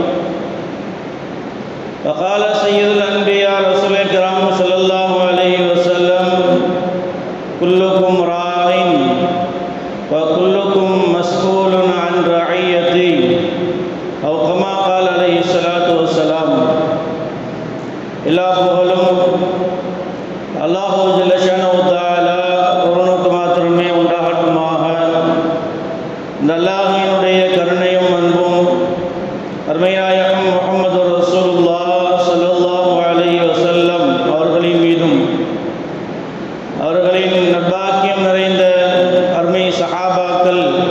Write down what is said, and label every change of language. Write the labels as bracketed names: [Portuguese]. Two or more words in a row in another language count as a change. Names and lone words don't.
[Arabic] وقال سيد الأنبياء رسول الكرام صلى الله عليه وسلم: كلكم راع وكلكم مسؤول عن رعيته، أو كما قال عليه الصلاة والسلام. [Tamil] எல்லா புகழும் அல்லாஹ் [Arabic] جل شأنه تعالى [Tamil] ஒருவனுக்கு மாத்திரமே உண்டாகட்டுமாக. இந்த அல்லாஹ்வினுடைய கருணையும் அன்பும் அருமைநாயகம் முஹம்மது [Arabic] رسول الله صلى الله عليه وسلم [Tamil] அவர்களின் மீதும் அவர்களின் நற்பாக்கியம் நிறைந்த அருமை சஹாபாக்கள்,